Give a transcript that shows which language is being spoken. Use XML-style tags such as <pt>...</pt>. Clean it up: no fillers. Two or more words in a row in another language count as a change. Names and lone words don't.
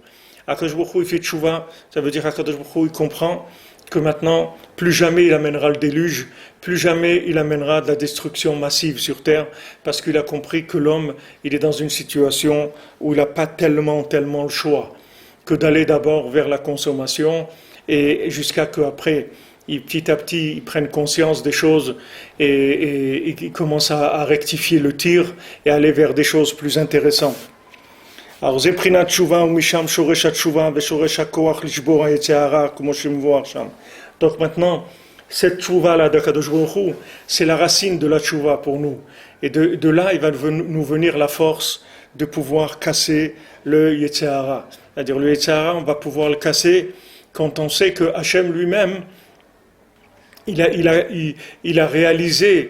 <he>הקדוש ברוך הוא,</he> <fr>il fait tchouva, ça veut dire qu'</fr> <he>הקדוש ברוך הוא,</he> <fr>il comprend que maintenant, plus jamais il amènera le déluge, plus jamais il amènera de la destruction massive sur terre, parce qu'il a compris que l'homme, il est dans une situation où il n'a pas tellement le choix que d'aller d'abord vers la consommation, et jusqu'à qu'après, petit à petit, ils prennent conscience des choses et ils commencent à rectifier le tir et aller vers des choses plus intéressantes. Alors,</fr> <he>זה בחינת תשובה ומשם שורש התשובה ושורש הכוח לשבור היצר הרע, כמו שמבואר שם.</he> <fr>Donc maintenant, cette tchouva-là d'</fr> <he>הקדוש ברוך הוא,</he> <fr>c'est la racine de la tchouva pour nous. Et de là, il va nous venir la force de pouvoir casser le</fr> <he>יצר הרע.</he> <fr>C'est-à-dire le</fr> <he>יצר הרע,</he> <fr>on va pouvoir le casser quand on sait que Hachem lui-même, il a réalisé.</fr>